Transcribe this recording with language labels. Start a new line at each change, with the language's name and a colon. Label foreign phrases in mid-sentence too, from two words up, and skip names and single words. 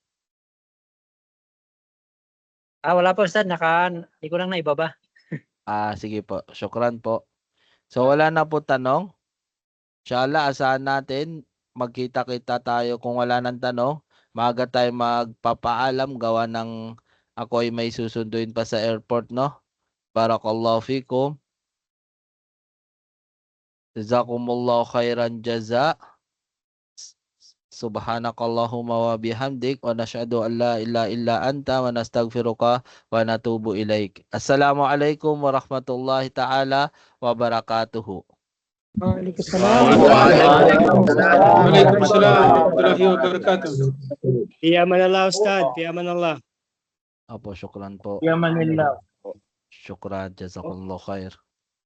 Filipino: Wala po Ustad, hindi ko lang naibaba. Sige po. Syukran po. So wala na po tanong. Inshallah, asahan natin magkita-kita tayo kung wala nang tanong. Maaga tayo magpapaalam gawa ng ako ay may susunduin pa sa airport, no?
Arabic: بارك الله فيكم. جزاكم الله خيرا جزاء. سبحانك اللهم وبحمدك ونشهد أن لا إله إلا أنت ونستغفرك ونتوب إليك. السلام عليكم ورحمة الله تعالى وبركاته. وعليكم السلام. وعليكم السلام ورحمة الله وبركاته. في أمان الله أستاذ، في أمان الله.
Filipino: Apo, syukran po.
Arabic: في أمان الله. شكرا، جزاك الله خير.